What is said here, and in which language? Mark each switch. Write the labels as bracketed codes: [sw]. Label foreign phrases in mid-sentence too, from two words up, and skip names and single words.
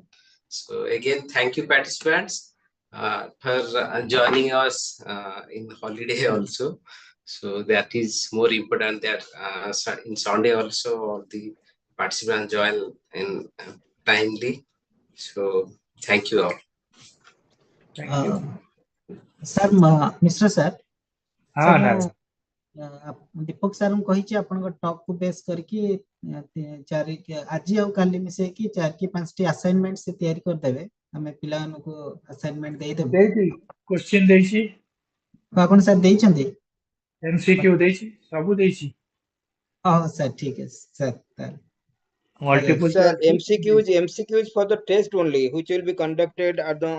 [en] So again, thank you, participants, for joining us in holiday also. So that is more important that in Sunday also all the participants join in timely. So thank you all. Thank you. Sir, Mr. Sir, sir Ah, [or] ମୁଁ Narayan. ଦୀପକ ସାର୍ଙ୍କୁ କହିଛି ଆପଣଙ୍କ ଟକ୍ କୁ ବେସ୍ କରିକି ଆଜି ଆଉ କାଲି ମିଶେଇକି 4 କି 5ଟି ଆସାଇନମେଣ୍ଟ ସେ ତିଆରି କରିଦେବେ, ଆମେ ପିଲାମାନଙ୍କୁ ଆସାଇନମେଣ୍ଟ ଦେଇଦେବୁ। ଦେଇଛି କ୍ୱେଶ୍ଚିନ୍ ଦେଇଛି, ଆପଣ ସାର୍ ଦେଇଛନ୍ତି? MCQ ଦେଇଛି, ସବୁ ଦେଇଛି। ହଁ ସାର୍, ଠିକ ଅଛି ସାର୍। [en] Multiple Sir, choice. MCQs for the test only, which will be conducted at the